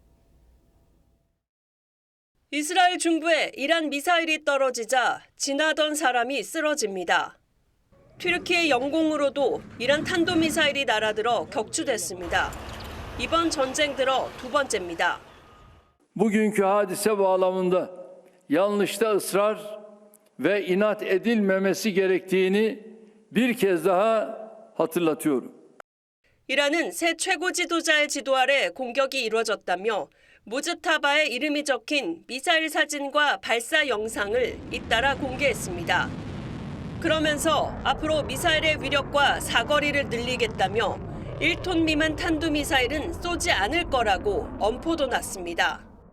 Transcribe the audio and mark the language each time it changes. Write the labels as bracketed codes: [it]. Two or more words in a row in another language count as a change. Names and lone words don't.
[ko] 이스라엘 중부에 이란 미사일이 떨어지자 지나던 사람이 쓰러집니다. 튀르키예 영공으로도 이란 탄도미사일이 날아들어 격추됐습니다. 이번 전쟁 들어 두 번째입니다. [tr] Bugünkü hadise bağlamında yanlışta ısrar ve inat edilmemesi gerektiğini bir kez daha hatırlatıyorum. [ko] 이란은 새 최고 지도자의 지도 아래 공격이 이루어졌다며 무즈타바의 이름이 적힌 미사일 사진과 발사 영상을 잇따라 공개했습니다. 그러면서 앞으로 미사일의 위력과 사거리를 늘리겠다며 1톤 미만 탄도미사일은 쏘지 않을 거라고 엄포도 놨습니다.